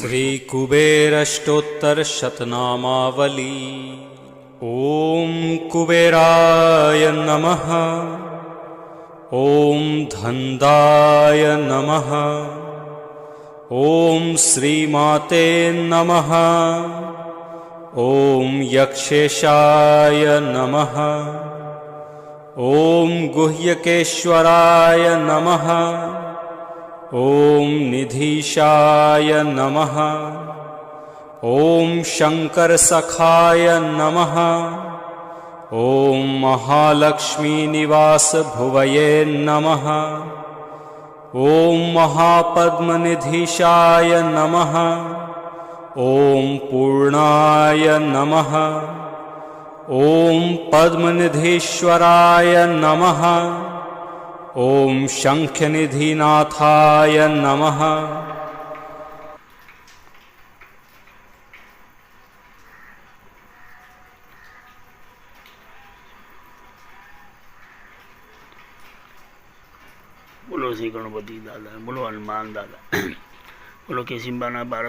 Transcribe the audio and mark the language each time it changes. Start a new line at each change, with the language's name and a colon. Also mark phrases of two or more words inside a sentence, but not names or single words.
Sanskrit: श्री कुबेरष्टोत्तर शतनामावली ॐ कुबेराय नमः ॐ धंधाय नमः ॐ श्रीमाते नमः ॐ यक्षेशाय नमः ॐ गुह्यकेश्वराय नमः ॐ निधीशाय नमः ॐ शंकरसखाय नमः ॐ महालक्ष्मीनिवासभुवये नमः। ॐ महापद्मनिधीशाय नमः। ॐ पूर्णाय नमः। ॐ पद्मनिधीश्वराय नमः। ॐ शङ्खनिधिनाथाय नमः।
Hindi: बोलो श्री गणपति दादा, बोलो हनुमान दादा, बोलो केसिम्बाना बारस